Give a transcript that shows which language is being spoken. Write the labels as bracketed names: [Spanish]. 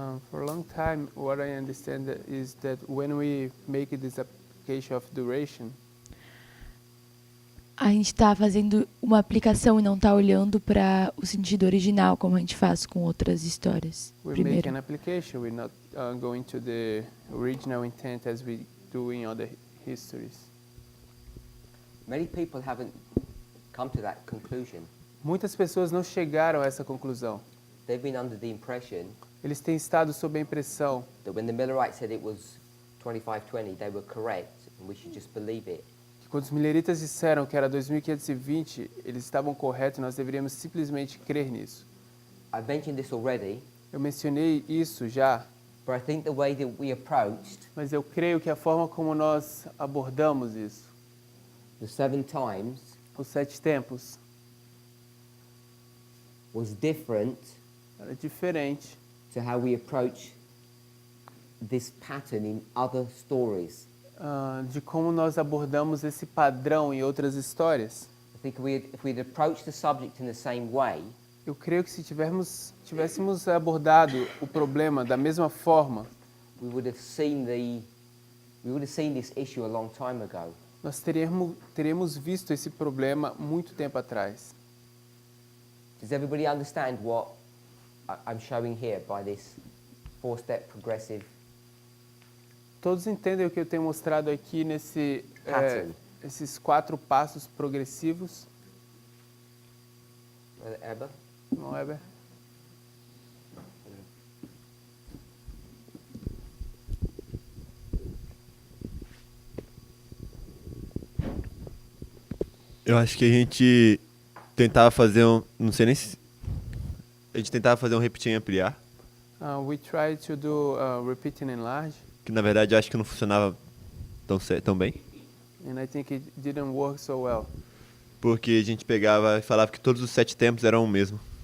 [English] For a long time, what I understand is that when we make this application of duration, [Portuguese] a gente está fazendo uma aplicação e não está olhando para o sentido original, como a gente faz com outras histórias. [English] we make [Portuguese] Primeiro. [English] an application. We're not going to the original intent as we do in other histories. Many people haven't come to that conclusion. [Portuguese] Muitas pessoas não chegaram a essa conclusão. [English] They've been under the impression [Portuguese] Eles têm estado sob a impressão [English] that when the Millerites said it was 2520, they were correct and we should just believe it. [Portuguese] que quando os mileritas disseram que era 2520, eles estavam corretos e nós deveríamos simplesmente crer nisso. [English] I've mentioned this already, [Portuguese] Eu mencionei isso já, [English] but I think the way that we approached [Portuguese] mas eu creio que a forma como nós abordamos isso, [English] the 7 times [Portuguese] os 7 tempos, [English] was different [Portuguese] era diferente [English] to how we approach this pattern in other stories. [Portuguese] De como nós abordamos esse padrão em outras histórias. [English] I think if we'd approached the subject in the same way, [Portuguese] Eu creio que se tivéssemos abordado o problema da mesma forma, [English] we would have seen this issue a long time ago. [Portuguese] nós teríamos visto esse problema muito tempo atrás. [English] Does everybody understand what I'm showing here by this 4-step progressive [Portuguese] Todos entendem o que eu tenho mostrado aqui [English] pattern? [Portuguese] esses 4 passos progressivos, Eber? não é, Ber? Eu acho que a gente tentava fazer não sei nem se... A gente tentava fazer um repetir e ampliar, [English] We try to do repeat and enlarge, [Portuguese] que na verdade eu acho que não funcionava tão bem, [English] and I think it didn't work so well, [Portuguese] porque a gente pegava e falava que todos os 7 tempos eram o mesmo.